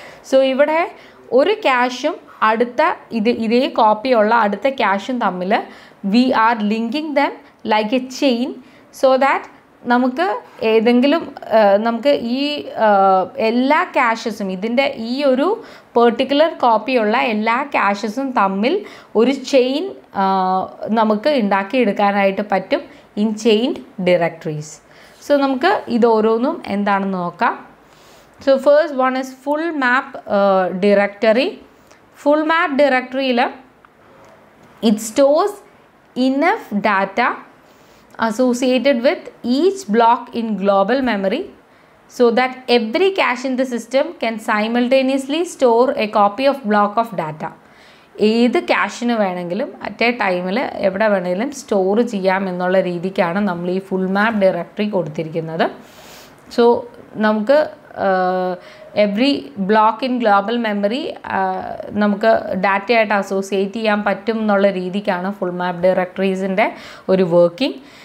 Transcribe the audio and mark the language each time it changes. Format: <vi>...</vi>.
<ml>So ഇവിടെ ഒരു ക്യാഷും അടുത്ത ഇതേ കോപ്പിയുള്ള അടുത്ത ക്യാഷും തമ്മിൽ</ml> <en>we are linking them like a chain,</en> <ml>so that നമുക്ക് ഏതെങ്കിലും നമുക്ക് ഈ എല്ലാ ക്യാഷസും ഇതിൻ്റെ ഈ ഒരു പെർട്ടിക്കുലർ കോപ്പിയുള്ള എല്ലാ ക്യാഷസും തമ്മിൽ ഒരു ചെയിൻ നമുക്ക് ഉണ്ടാക്കിയെടുക്കാനായിട്ട് പറ്റും ഇൻ ചെയിൻഡ് ഡയറക്ടറീസ്. സോ നമുക്ക് ഇത് ഓരോന്നും എന്താണെന്ന് നോക്കാം.</ml> <en>So first one is full map directory. Full map ഡയറക്ടറിയിൽ it stores enough data associated with each block in global memory so that every cache in the system can simultaneously store a copy of block of data.</en> <ml>ഏത് ക്യാഷിന് വേണമെങ്കിലും at A ടൈമിൽ എവിടെ വേണമെങ്കിലും store ചെയ്യാം എന്നുള്ള രീതിക്കാണ് നമ്മൾ ഈ ഫുൾ മാപ്പ് ഡയറക്ടറി കൊടുത്തിരിക്കുന്നത്. സോ നമുക്ക്</ml> <en>every block in global memory</en> <ml>നമുക്ക് ഡാറ്റയായിട്ട് അസോസിയേറ്റ് ചെയ്യാൻ പറ്റും എന്നുള്ള രീതിക്കാണ് ഫുൾ മാപ്പ് ഡയറക്ടറീസിൻ്റെ ഒരു വർക്കിംഗ്.</ml>